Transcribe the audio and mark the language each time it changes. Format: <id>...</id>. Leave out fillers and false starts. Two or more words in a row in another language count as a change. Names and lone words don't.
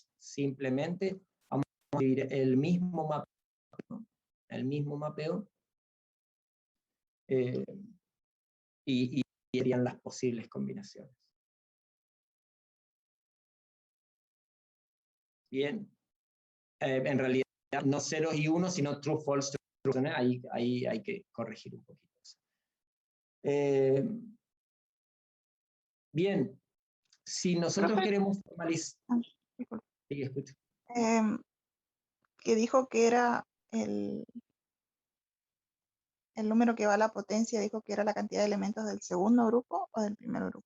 <es>Simplemente vamos a escribir el mismo mapeo, y serían las posibles combinaciones. Bien. En realidad, no 0 y 1, sino</es> <en>true, false, true.</en> <es>Ahí hay que corregir un poquito. Bien. Si nosotros Profe. queremos formalizar... Disculpe. Sí, escucho. Que dijo que era el número que va a la potencia, dijo que era la cantidad de elementos del segundo grupo o del primer grupo.</es>